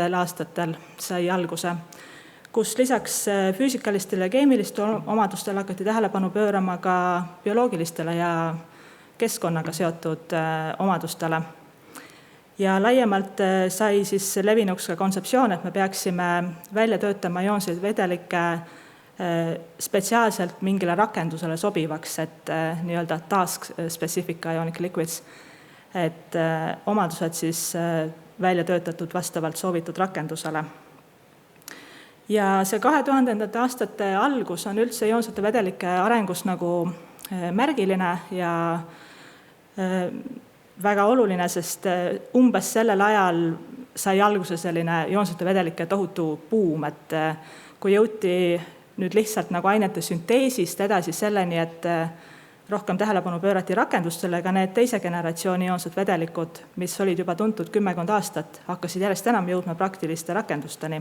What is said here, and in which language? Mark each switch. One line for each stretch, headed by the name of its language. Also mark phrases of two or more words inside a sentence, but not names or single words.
Estonian: aastatel sai alguse, kus lisaks füüsikalistele ja keemilistele omadustele hakati tähelepanu pöörama ka bioloogilistele ja keskkonnaga seotud omadustele. Ja laiemalt sai siis levinuks ka kontseptsioon, et me peaksime välja töötama ioonseid vedelikke spetsiaalselt mingile rakendusele sobivaks, et nii-öelda
English: task-specific ionic liquids,
Estonian: et omadused siis välja töötatud vastavalt soovitud rakendusele. Ja see 2000. aastate algus on üldse ioonsete vedelike arengus nagu märgiline ja väga oluline, sest umbes sellel ajal sai alguse selline ioonsete vedelike tohutu buum, et kui jõuti nüüd lihtsalt nagu ainete sünteesist edasi selleni, et rohkem tähelepanu pöörati rakendustele, ka need teise generatsiooni ioonsed vedelikud, mis olid juba tuntud 10 aastat, hakkasid järjest enam jõudma praktiliste rakendusteni.